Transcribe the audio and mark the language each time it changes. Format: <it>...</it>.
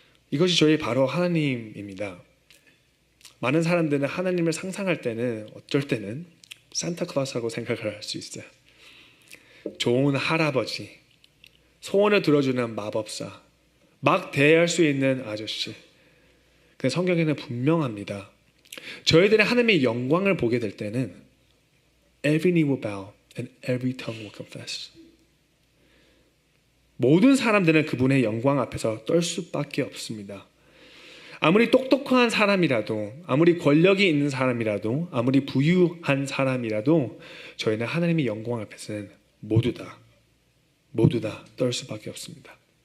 <ko>이것이 저희 바로 하나님입니다. 많은 사람들은 하나님을 상상할 때는 어쩔 때는 산타클로스라고 생각을 할 수 있어요. 좋은 할아버지, 소원을 들어주는 마법사, 막 대할 수 있는 아저씨. 근데 성경에는 분명합니다. 저희들이 하나님의 영광을 보게 될 때는</ko> <en>every knee will bow and every tongue will confess.</en> <ko>모든 사람들은 그분의 영광 앞에서 떨 수밖에 없습니다. 아무리 똑똑한 사람이라도, 아무리 권력이 있는 사람이라도, 아무리 부유한 사람이라도 저희는 하나님의 영광 앞에서는 모두 다 떨 수밖에 없습니다.</ko>